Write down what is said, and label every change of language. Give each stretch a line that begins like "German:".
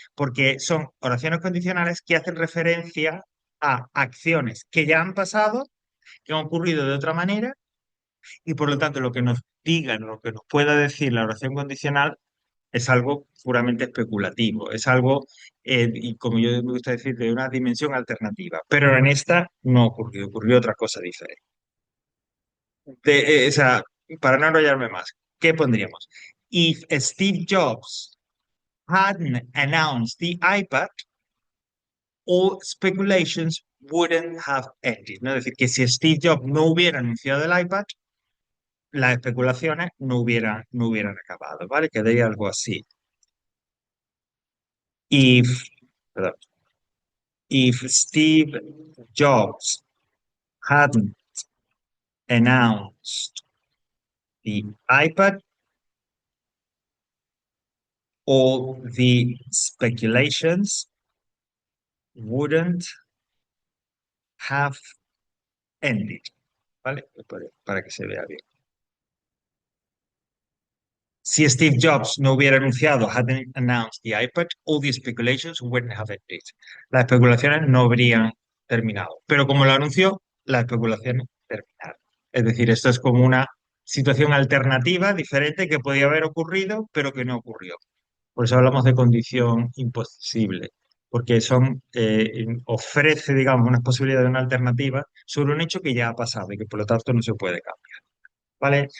Spanish: Porque son oraciones condicionales que hacen referencia a acciones que ya han pasado, que han ocurrido de otra manera, y por lo tanto lo que nos digan, lo que nos pueda decir la oración condicional es algo puramente especulativo, es algo, y como yo me gusta decir, de una dimensión alternativa. Pero en esta no ocurrió, ocurrió otra cosa diferente. O sea, para no enrollarme más, ¿qué pondríamos?
English: If Steve Jobs hadn't announced the iPad, all speculations wouldn't have ended.
Spanish: ¿No? Es decir, que si Steve Jobs no hubiera anunciado el iPad, las especulaciones no hubieran acabado, ¿vale? Quedaría algo así.
English: If,
Spanish: perdón,
English: if Steve Jobs hadn't announced the iPad, all the speculations wouldn't have ended,
Spanish: ¿vale? Para que se vea bien. Si Steve Jobs no hubiera anunciado,
English: hadn't announced the iPad, all the speculations wouldn't have ended.
Spanish: Las especulaciones no habrían terminado. Pero como lo anunció, las especulaciones terminaron. Es decir, esto es como una situación alternativa, diferente, que podía haber ocurrido, pero que no ocurrió. Por eso hablamos de condición imposible, porque ofrece, digamos, una posibilidad de una alternativa sobre un hecho que ya ha pasado y que por lo tanto no se puede cambiar. ¿Vale?